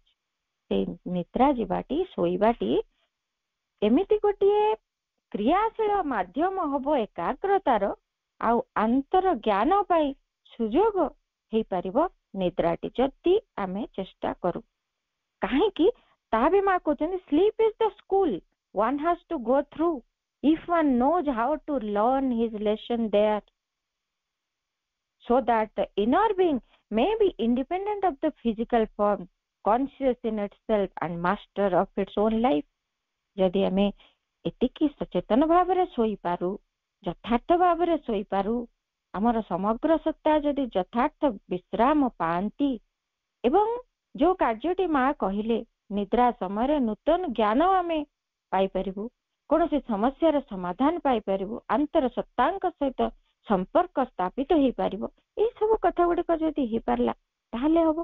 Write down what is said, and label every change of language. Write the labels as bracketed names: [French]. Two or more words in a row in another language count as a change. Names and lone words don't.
[Odia] ସେଇ ନିଦ୍ରା ଯିବାଟି, ଶୋଇବାଟି ଏମିତି ଗୋଟିଏ କ୍ରିୟାଶୀଳ ମାଧ୍ୟମ ହବ ଏକାଗ୍ରତାର ଆଉ ଆନ୍ତର ଜ୍ଞାନ ପାଇଁ ସୁଯୋଗ ହେଇପାରିବ ନିଦ୍ରାଟି, ଯଦି ଆମେ ଚେଷ୍ଟା କରୁ। କାହିଁକି ତାହା ବି ମା କହୁଛନ୍ତି, [English] sleep is the school one has to go through if one knows how to learn his lesson there, so that the inner being may be independent of the physical form, conscious in itself and master of its own life. [Odia] ଯଦି ଆମେ ଏତିକି ସଚେତନ ଭାବରେ ଶୋଇପାରୁ, ଯଥାର୍ଥ ଭାବରେ ଶୋଇପାରୁ, ଆମର ସମଗ୍ର ସତ୍ତା ଯଦି ଯଥାର୍ଥ ବିଶ୍ରାମ ପାଆନ୍ତି, ଏବଂ ଯୋଉ କାର୍ଯ୍ୟଟି ମା କହିଲେ ନିଦ୍ରା ସମୟରେ ନୂତନ ଜ୍ଞାନ ଆମେ ପାଇପାରିବୁ, କୌଣସି ସମସ୍ୟାର ସମାଧାନ ପାଇପାରିବୁ, ଆନ୍ତର ସତ୍ତାଙ୍କ ସହିତ ସମ୍ପର୍କ ସ୍ଥାପିତ ହେଇପାରିବ, ଏଇ ସବୁ କଥା ଗୁଡିକ ଯଦି ହେଇପାରିଲା ତାହେଲେ ହବ।